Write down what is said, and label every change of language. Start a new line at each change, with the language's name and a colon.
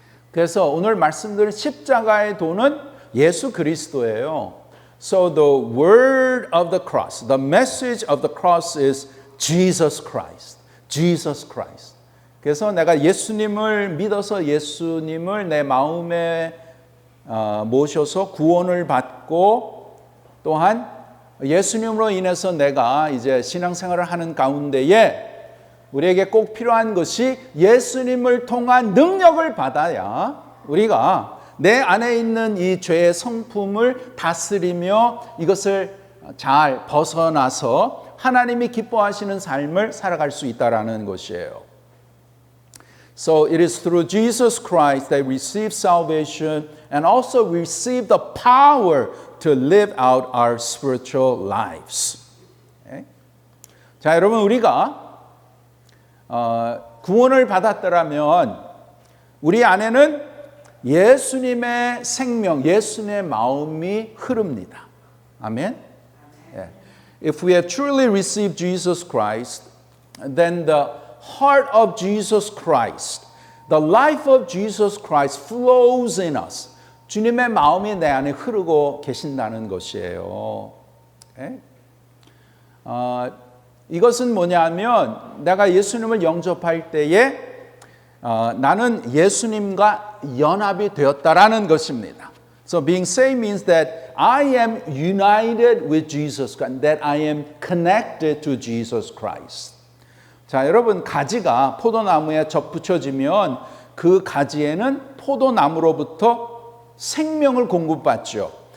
Korean: 그래서 오늘 말씀드린 십자가의 도는 예수 그리스도예요.
English: So the word of the cross, the message of the cross is Jesus Christ. Jesus Christ.
Korean: 그래서 내가 예수님을 믿어서 예수님을 내 마음에 모셔서 구원을 받고 또한 예수님으로 인해서 내가 이제 신앙생활을 하는 가운데에 우리에게 꼭 필요한 것이 예수님을 통한 능력을 받아야 우리가 내 안에 있는 이 죄의 성품을 다스리며 이것을 잘 벗어나서 하나님이 기뻐하시는 삶을 살아갈 수 있다라는 것이에요.
English: So it is through Jesus Christ that we receive salvation and also receive the power to live out our spiritual lives. Okay?
Korean: 자, 여러분 우리가 구원을 받았더라면 우리 안에는 예수님의 생명, 예수님의 마음이 흐릅니다. 아멘. Yeah.
English: If we have truly received Jesus Christ, then the heart of Jesus Christ, the life of Jesus Christ flows in us.
Korean: 주님의 마음이 내 안에 흐르고 계신다는 것이에요.
English: Okay?
Korean: 이것은 뭐냐면 내가 예수님을 영접할 때에 나는 예수님과 연합이 되었다라는 것입니다.
English: So being saved means that I am united with Jesus Christ, that I am connected to Jesus Christ.
Korean: 자, 여러분 가지가 포도나무에 접붙여지면 그 가지에는 포도나무로부터 생명을 공급받죠.